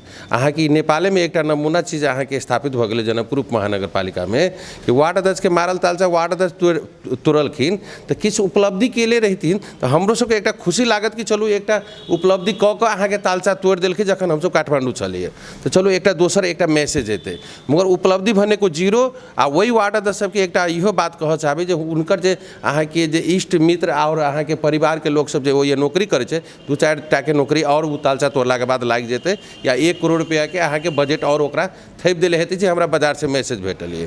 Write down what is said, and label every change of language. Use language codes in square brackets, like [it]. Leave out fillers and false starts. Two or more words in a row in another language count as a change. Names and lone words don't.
[mai] अहाँ के नेपाले में एकटा नमूना चीज अहाँ के स्थापित भऽ गेलै जनकपुर महानगर पालिका में कि वार्ड अध्यक्ष के मारल तालचा वार्ड अध्यक्ष तोड़लखिन, तो किछु उपलब्धि केले रहथिन तो हमरो सबके एकटा खुशी लागत कि चलू एकटा उपलब्धि कऽ कऽ अहाँ के तालचा तोड़ देलखिन जखन हमसब काठमांडू चलिए, तो चलू एकटा दोसर एकटा मैसेज एतै। मगर उपलब्धि भने को जीरो। आ वही वार्ड अध्यक्ष सबके एकटा इहो बात कहऽ चाहबै जे हुनकर जे अहाँ के जे इष्ट मित्र और अहाँ के परिवार के लोग सब जे ओहि नौकरी करै छै, 2-4 टा के नौकरी और उ तालचा तोड़ला के बाद लागि जेतै, या 1 करोड़ रुपया के अहाँ के बजट और ओकरा थैप देले हेतै जे हमरा बाजार से मैसेज भेटल है।